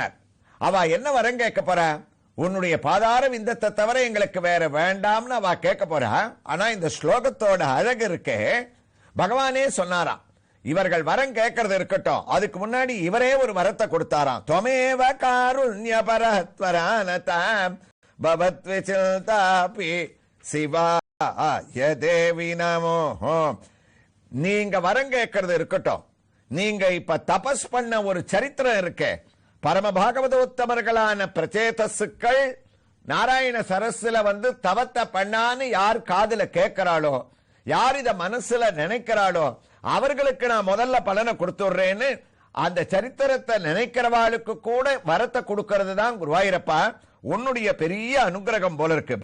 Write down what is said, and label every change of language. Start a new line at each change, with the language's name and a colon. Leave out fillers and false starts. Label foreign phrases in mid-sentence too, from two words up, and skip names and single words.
Tamil: அவ என்ன வரம் கேட்க போறா? உன்னுடைய பாதார விந்தத்தை தவிர எங்களுக்கு வேற வேண்டாம்னு அவ கேட்க போறா. ஆனா இந்த ஸ்லோகத்தோட அழகு இருக்கே, பகவானே சொன்னாராம் இவர்கள் வரம் கேட்கறது இருக்கட்டும், அதுக்கு முன்னாடி இவரே ஒரு வரத்தை கொடுத்தாராம்.
Sanskrit: त्वमेव कारुण्यपरत्वरानताम् भवद्विचिन्तापि शिवाय देवी नमो.
Tamil: நீங்க வரம் கேட்கறது இருக்கட்டும், நீங்க இப்ப தபஸ் பண்ண ஒரு சரித்திரம் இருக்கே, பரம பாகவதோத்தமர்களான பிரச்சேதசுக்கள் நாராயண சரஸ்ல வந்து தவத்தை பண்ணான்னு யார் காதுல கேட்கிறாளோ, யார் இத மனசுல நினைக்கிறாளோ அவர்களுக்கு நான் முதல்ல பலனை கொடுத்துடுறேன்னு அந்த சரித்திரத்தை நினைக்கிறவாளுக்கு கூட வரத்தை கொடுக்கிறது தான் குருவாயூரப்பா உன்னுடைய பெரிய அனுகிரகம் போல இருக்கு.